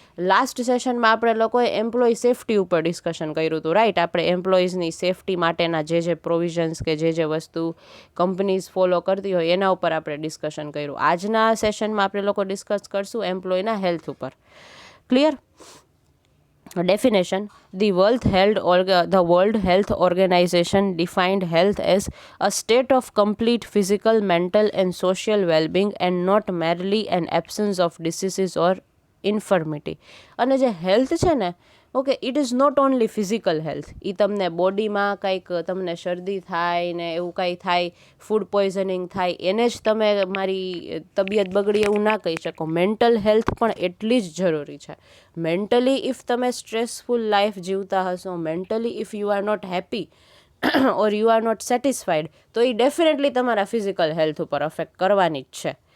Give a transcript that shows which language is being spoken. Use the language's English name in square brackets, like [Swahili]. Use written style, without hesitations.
[Gujarati] Last સેશનમાં આપણે લોકોએ એમ્પ્લોય સેફટી ઉપર ડિસ્કશન કર્યું હતું, રાઈટ? આપણે એમ્પ્લોઈઝની સેફટી માટેના જે પ્રોવિઝન્સ કે જે વસ્તુ કંપનીઝ ફોલો કરતી હોય એના ઉપર આપણે ડિસ્કશન કર્યું. આજના સેશનમાં આપણે લોકો ડિસ્કસ કરશું એમ્પ્લોયના હેલ્થ ઉપર. Clear? [English] Definition: the World Health Organization defined health as a state of complete physical, mental and social well-being and not merely an absence of diseases or infirmity. [Gujarati] અને જે હેલ્થ છે ને, okay, [English] It is not only physical health. [Gujarati] એ તમને બોડીમાં કંઈક તમને શરદી થાય ને એવું કાંઈ થાય, ફૂડ પોઈઝનિંગ થાય, એને જ તમે મારી તબિયત બગડી એવું ના કહી શકો. મેન્ટલ હેલ્થ પણ એટલી જ જરૂરી છે. મેન્ટલી ઇફ તમે સ્ટ્રેસફુલ લાઈફ જીવતા હશો, mentally [English] if you are not happy or you are not satisfied, [Gujarati] તો એ ડેફિનેટલી તમારા ફિઝિકલ હેલ્થ ઉપર અફેક્ટ કરવાની જ છે.